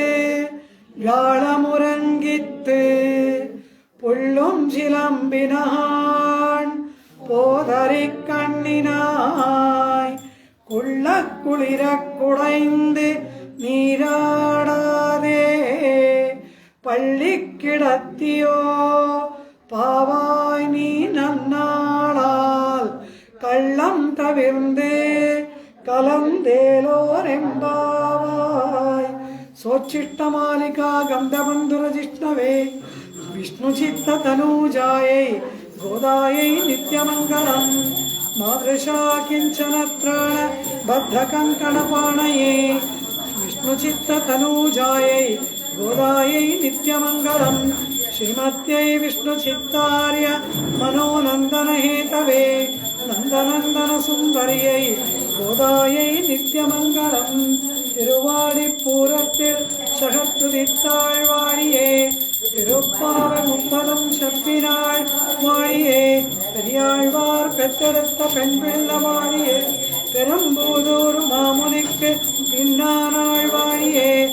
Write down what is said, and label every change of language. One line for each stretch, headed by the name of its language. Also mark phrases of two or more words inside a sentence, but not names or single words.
Tamil: வியாழமுறங்கித்து புள்ளும் சிலம்பினான் போதரி கண்ணினாய் குள்ள குளிர குடைந்து நீராடாதே பள்ளி கிடத்தியோ பாவாய் நீ நன்னாளால் கள்ளம் தவிர்ந்து கலந்தேலோரெம்பாவாய்.
Sanskrit: सोच्छिष्टमालिका गन्धबन्धुर जिष्णवे विष्णु चित्त तनूजायै गोदायै नित्यमङ्गलम् मादृशा किञ्चन त्राण बद्धकङ्कणपाणये विष्णुचित्ततनूजायै गोदायै नित्यमङ्गलम् श्रीमत्यै विष्णुचित्तार्य मनोनन्दनहेतवे नन्दनन्दनसुन्दर्यै गोदायै नित्यमङ्गलम्
Tamil: திருவாடிப்பூரத்தில் சகத்துதித்தாள் வாழியே திருப்பாவை முப்பதும் செப்பினாள் வாழியே பெரியாழ்வார் பெற்றெடுத்த பெண் பிள்ள வாழியே பெரும்பூதூர் மாமுனிக்கு பின்னானாள் வாழியே